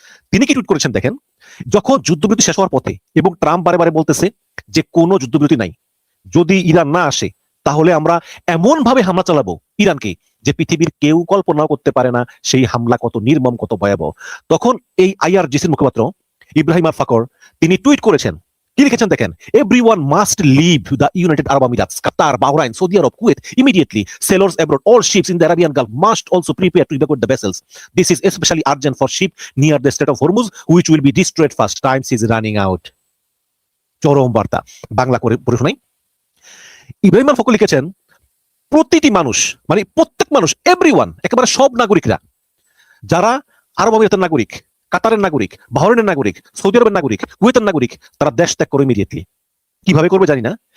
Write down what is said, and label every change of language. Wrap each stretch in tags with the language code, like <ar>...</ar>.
<bn>তিনি কি টুইট করেছেন দেখেন, যখন যুদ্ধবিরতি শেষ হওয়ার পথে এবং ট্রাম্প বারে বারে বলতেছে যে কোনো যুদ্ধবিরতি নাই, যদি ইরান না আসে তাহলে আমরা এমন ভাবে হামলা চালাবো ইরানকে যে পৃথিবীর কেউ কল্পনাও করতে পারে না সেই হামলা কত নির্মম, কত ভয়াবহ। তখন এই IRGCর মুখপাত্র ইব্রাহিম আল ফখর তিনি টুইট করেছেন, কি লিখেছেন দেখেন,</bn> <en>Everyone must leave the United Arab Emirates, Qatar, Bahrain, Saudi Arab, Kuwait immediately. Sailors abroad, all ships in the Arabian Gulf must also prepare to evacuate the vessels. This is especially urgent for ship near the Strait of Hormuz, which will be destroyed fast. Time is running out.</en> <bn>চরম বার্তা। বাংলা করে পড়ে শোনাই। ইব্রাহিম আল ফখর লিখেছেন, প্রতিটি মানুষ, মানে প্রত্যেক মানুষ, এভরিওয়ান, একেবারে সব নাগরিকরা, যারা আরব আমিরাতের নাগরিক, কাতারের নাগরিক, বাহরাইনের নাগরিক, সৌদি আরবের নাগরিক, কুয়েতের নাগরিক, তারা দেশ ত্যাগ করে ইমিডিয়েটলি। কিভাবে করবে জানি না।</bn>